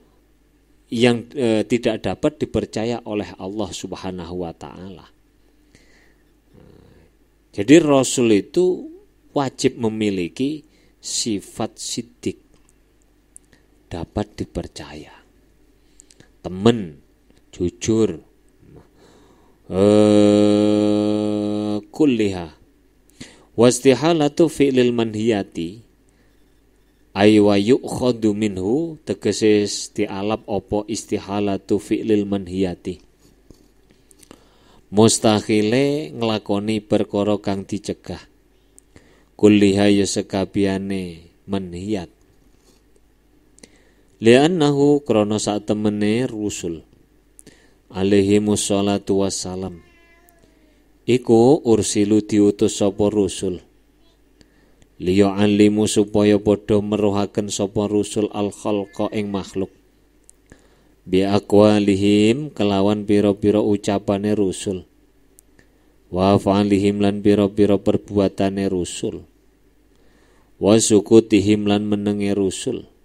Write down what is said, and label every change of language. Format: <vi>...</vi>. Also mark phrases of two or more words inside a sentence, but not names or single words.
<id>Yang tidak dapat dipercaya oleh Allah</id> <ar>سبحانه وتعالى.</ar> <id>Jadi rasul itu wajib memiliki sifat siddiq, dapat dipercaya,</id> <jv>temen, jujur, kulliha.</jv> <ar>واستحالة فعل المنهيات أي ويؤخذ منه,</ar> <jv>tegese dialap apa</jv> <ar>استحالة فعل المنهيات,</ar> <jv>mustahile nglakoni perkara kang dicegah, kulliha ya sekabehane manhiyat. Li'annahu krana sak temene rusul</jv> <ar>عليهم الصلاة والسلام</ar> <jv>iku ursilu diutus sapa rusul liya'allimu supaya padha meruhaken sapa rusul</jv> <ar>الخلق</ar> <jv>ing makhluk</jv> <ar>بأقوالهم</ar> <jv>kelawan pira-pira ucapane rusul</jv> <ar>وأفعالهم</ar> <jv>lan pira-pira perbuatane rusul</jv> <ar>وسكوتهم</ar> <jv>lan menenge rusul.</jv>